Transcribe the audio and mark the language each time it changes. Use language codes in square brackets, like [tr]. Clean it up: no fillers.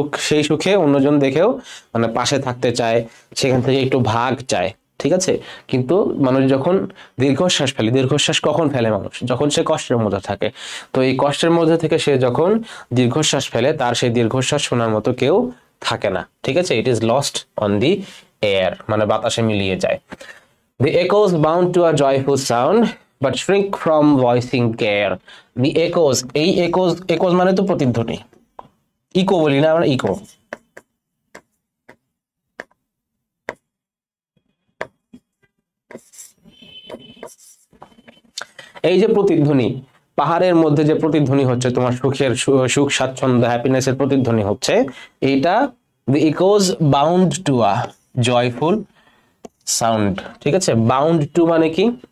[bn] সেই সুখে অন্যজন দেখেও মানে পাশে থাকতে চায়, সেখান থেকে একটু ভাগ চায়। ঠিক আছে? কিন্তু মানুষ যখন দীর্ঘশ্বাস ফেলে, দীর্ঘশ্বাস কখন ফেলে মানুষ? যখন সে কষ্টের মধ্যে থাকে। তো এই কষ্টের মধ্যে থেকে সে যখন দীর্ঘশ্বাস ফেলে, তার সেই দীর্ঘশ্বাস শোনার মতো কেউ থাকে না। ঠিক আছে? [en] it is lost on the air, [bn] মানে বাতাসে মিলিয়ে যায়। [en] The echoes bound to a joyful sound but shrink from voicing care. [bn] The echoes, এই echoes মানে তো প্রতিধ্বনি। ইকো বলি না আমরা, ইকো। এই যে প্রতিধ্বনি, পাহাড়ের মধ্যে যে প্রতিধ্বনি হচ্ছে, তোমার সুখ স্বাচ্ছন্দ্য, হ্যাপিনেসের প্রতিধ্বনি হচ্ছে, এইটা [en] the echoes bound to a joyful sound. [bn] ঠিক আছে? বাউন্ড টু মানে কি?